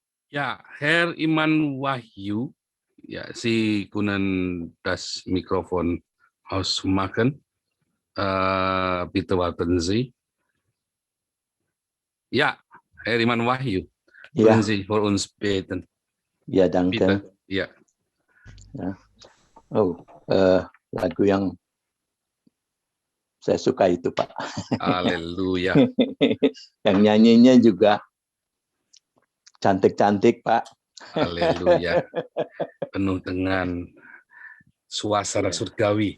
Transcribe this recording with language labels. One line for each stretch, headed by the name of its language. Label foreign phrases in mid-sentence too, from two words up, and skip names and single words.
German: Ja, Herr Iman Wahyu, ja, Sie können das Mikrofon ausmachen. Bitte warten Sie. Ja, Herr Iman Wahyu, können Ja, Sie für uns beten? ya danke. Bitte. Ja.
Indonesian: Oh, lagu yang saya suka itu, Pak. Haleluya. Yang nyanyinya juga cantik-cantik, Pak. Haleluya. Penuh dengan suasana surgawi.